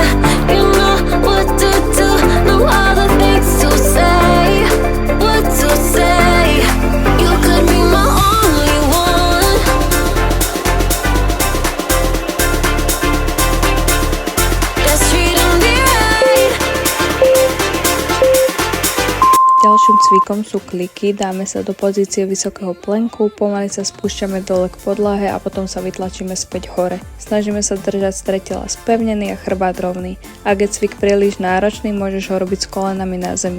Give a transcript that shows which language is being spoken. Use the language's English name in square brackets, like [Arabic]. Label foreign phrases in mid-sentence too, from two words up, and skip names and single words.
[English] You know what to do. Know all the things to say. What to say. You could be my only one. Let's treat and be right. [Slovak] Ďalším cvikom sú kliky, dáme sa do pozície vysokého plenku, pomaly sa spúšťame dole k podlahe a potom sa vytlačíme späť hore. Snažíme sa držať stred tela spevnený a chrbát rovný. Ak je cvik príliš náročný, môžeš ho robiť s kolenami na zemi.